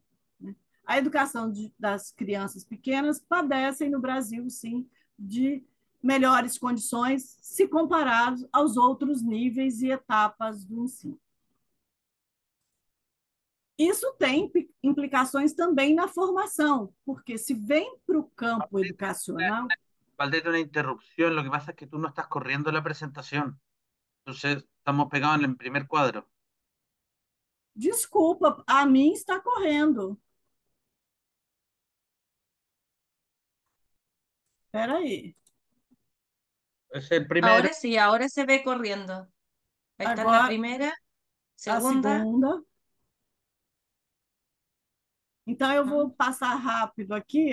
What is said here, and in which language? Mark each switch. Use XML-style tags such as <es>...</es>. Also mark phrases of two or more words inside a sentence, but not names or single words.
<pt>A educação das crianças pequenas padecem no Brasil, sim, de melhores condições se comparados aos outros níveis e etapas do ensino. Isso tem implicações também na formação, porque se vem para o campo educacional...</pt> <es>Valdete, una interrupción. Lo que pasa es que tú no estás corriendo la presentación. Entonces, estamos pegados en el primer cuadro.</es> <pt>Desculpa, a mim está correndo. Espera aí.</pt> <es>Es el primero. Ahora se ve corriendo. Ahí está la</es> <pt>Agora,</pt> <es>primera,</es> <pt>a segunda.</pt> <es>segunda. Então, eu vou passar rápido aqui.</es>